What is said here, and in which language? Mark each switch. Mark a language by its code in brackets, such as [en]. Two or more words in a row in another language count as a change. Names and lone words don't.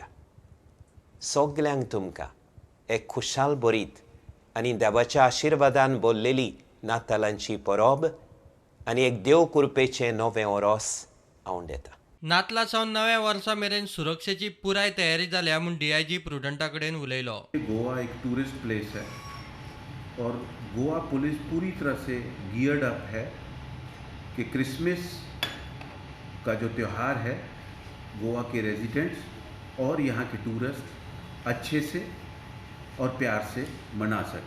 [kok] सगल्यांक तुमकां एक खुशाल बरीत आनी देवाच्या आशिर्वादान भरलेली नातालांची परब आनी एक देव कृपेचें नवें ओरोस हांव दिता. नातला सावन नव्या वर्सा मेरेन सुरक्षेची पुराय तयारी जाल्या म्हूण DIG प्रुडंटा कडेन उलयलो. [hi] गोवा एक [en] tourist place [hi] है और गोवा पुलिस पूरी तरह से [en] geared up [hi] है कि क्रिसमस का जो त्यौहार है गोवा के रेजिडेंट्स और यहाँ के टूरिस्ट अच्छे से और प्यार से मना सकें.